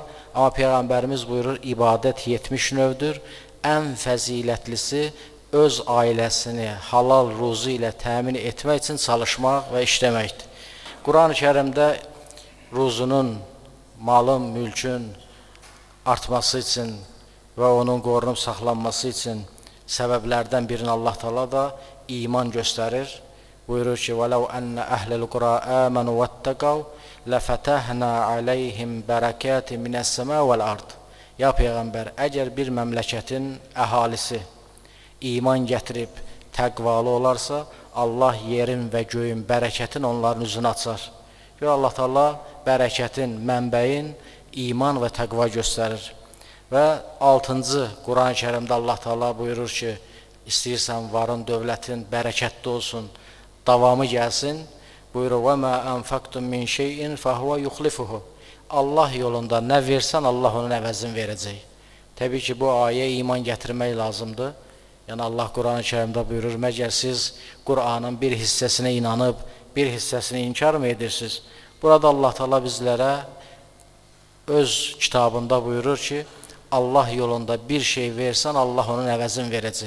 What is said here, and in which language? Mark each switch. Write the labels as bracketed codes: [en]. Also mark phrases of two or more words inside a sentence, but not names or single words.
[az] Amma Peyğəmbərimiz buyurur, ibadət 70 növdür, ən fəzilətlisi öz ailəsini halal ruzu ilə təmin etmək üçün çalışmaq və işləməkdir. Quran-ı Kərimdə ruzunun, malın, mülkün artması üçün və onun qorunub saxlanması üçün səbəblərdən birini Allah Teala da iman göstərir. Buyurur ki, [ar] وَلَوْ أَنَّ أَهْلَ الْقُرَىٰ آمَنُوا وَاتَّقَوْا لَفَتَحْنَا عَلَيْهِمْ بَرَكَاتٍ مِنَ السَّمَاءِ وَالْأَرْضِ. [az] Ya Peyğəmbər, əgər bir məmləkətin əhalisi iman gətirib təqvalı olarsa, Allah yerin və göyün bərəkətin onların üzünü açar. Və Allah Teala bərəkətin, mənbəyin iman və təqva göstərir. Və 6-cı Quran-ı Kərimdə Allah Teala buyurur ki, istəyirsən varın, dövlətin bərəkətli olsun, davamı gəlsin. Buyurur, [ar] وَمَا أَنْفَقْتُمْ مِنْ شَيْءٍ فَهُوَ يُخْلِفُهُ. [az] Allah yolunda nə versən, Allah onun əvəzini verəcək. Təbii ki, bu ayə iman gətirmək lazımdır. Yəni Allah Quran-ı Kərimdə buyurur, məgər siz Quranın bir hissəsinə inanıb, bir hissəsini inkar mı edirsiniz? Burada Allah Teala bizlərə öz kitabında buyurur ki, Allah yolunda bir şey versən, Allah onun əvəzini verəcək.